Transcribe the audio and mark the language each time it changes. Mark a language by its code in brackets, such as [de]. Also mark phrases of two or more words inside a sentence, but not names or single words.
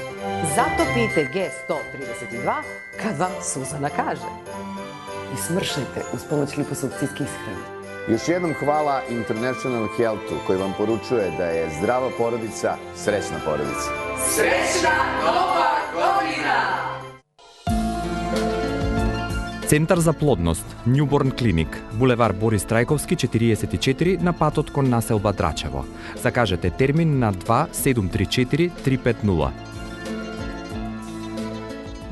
[sr] Zato pijte G132 kad vam Suzana kaže. I smršajte uz pomoć liposukcijske ishrane. Još jednom hvala International Healthu koji vam poručuje da je zdrava porodica srećna porodica. Srećna nova godina! [mk] Центар за плодност, Newborn Clinic, булевар Борис Трајковски 44 на патот кон населба Драчево. Закажете термин на 2734 350.